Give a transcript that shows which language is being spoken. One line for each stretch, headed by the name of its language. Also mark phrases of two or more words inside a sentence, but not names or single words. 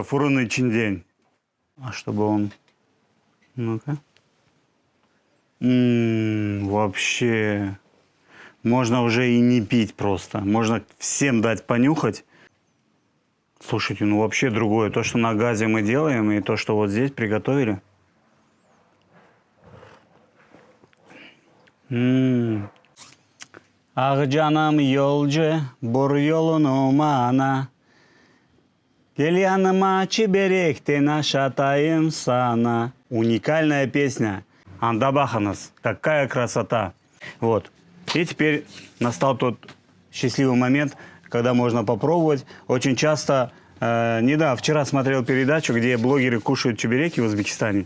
Crimean Tatar: Фурун ичиндень.
Russian: А чтобы он... Ну-ка. Вообще... Можно уже и не пить просто. Можно всем дать понюхать. Слушайте, ну вообще другое. То, что на газе мы делаем, и то, что вот здесь приготовили.
Crimean Tatar: Акжанам йолже, бор йолуну мана. Гельянама чеберек ты нашатаем сана.
Russian: Уникальная песня. Андабаханас. Какая красота. Вот. И теперь настал тот счастливый момент, когда можно попробовать. Очень часто, вчера смотрел передачу, где блогеры кушают чебуреки в Узбекистане.